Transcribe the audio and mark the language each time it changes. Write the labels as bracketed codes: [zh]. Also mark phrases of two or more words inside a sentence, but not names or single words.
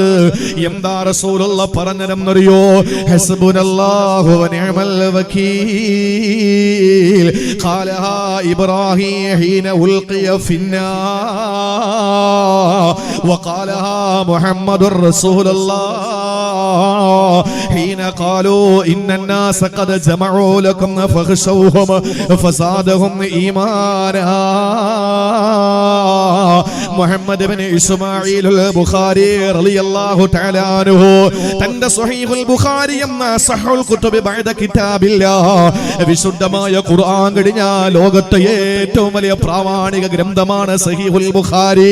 [ml] എന്താ റസൂലുള്ളാഹി പറഞ്ഞതെന്നറിയോ? [ar] حسبنا الله ونعم الوكيل قالها إبراهيم حين ألقي في النار وقالها محمد رسول الله حين قالوا إن الناس قد جمعوا لكم فاخشوهم فزادهم إيمانا. [ml] മുഹമ്മദ് ഇബ്നു ഇസ്മാഈൽ അൽ-ബുഖാരി [ar] رضي الله تعالى عنه [ml] തന്റെ സ്വഹീഹുൽ ബുഖാരി എന്ന [ar] أصح الكتب بعد كتاب الله [ml] വിശുദ്ധമായ ഖുർആൻ കഴിഞ്ഞ ലോകത്തെ ഏറ്റവും വലിയ പ്രാമാണിക ഗ്രന്ഥമാണ് സഹീഹുൽ ബുഖാരി.